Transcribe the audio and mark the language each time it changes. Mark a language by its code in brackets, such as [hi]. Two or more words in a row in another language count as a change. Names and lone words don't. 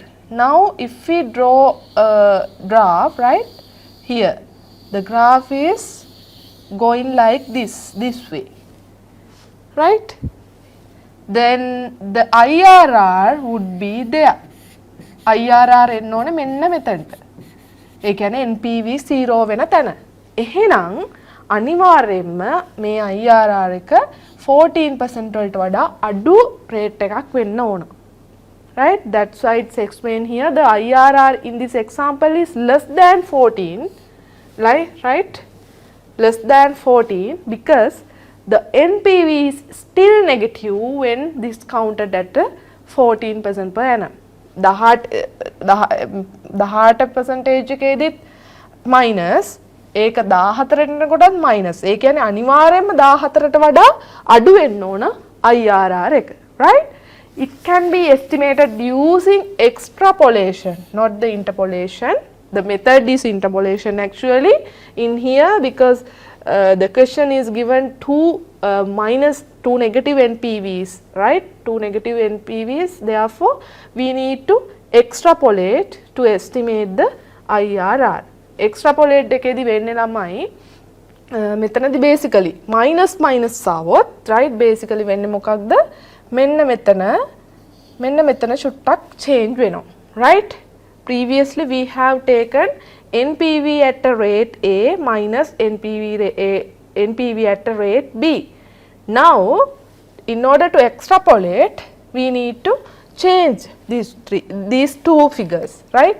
[en] Now if we draw a graph, right, here the graph is going like this way, right? Then the IRR would be there. [si] IRR එන්නෝනේ මෙන්න මෙතනට. ඒ කියන්නේ NPV 0 වෙන තැන. එහෙනම් අනිවාර්යයෙන්ම මේ IRR එක 14% වලට වඩා අඩු rate එකක් වෙන්න ඕන. [en] Right? That's why it's explained here. The IRR in this example is less than 14, right? Less than 14 because the NPV is still negative when discounted at 14% per annum. The heart percentage [si] එකේදීත් minus ඒක 14 වෙනකොටත් minus. ඒ කියන්නේ අනිවාර්යයෙන්ම 14ට වඩා අඩු වෙන්න ඕන IRR එක, [en] right? It can be estimated using extrapolation, not the interpolation. The method is interpolation actually in here because the question is given minus 2 negative NPVs, right? 2 negative NPVs, therefore we need to extrapolate to estimate the IRR. [si] Extrapolate එකේදී වෙන්නේ ළමයි මෙතනදී [en] basically minus [si] ආවොත්, right? Basically වෙන්නේ මොකක්ද? මෙන්න මෙතන චුට්ටක් change වෙනවා, [en] right? Previously we have taken NPV at a rate A minus NPV at a rate B. Now in order to extrapolate we need to change these two figures, right?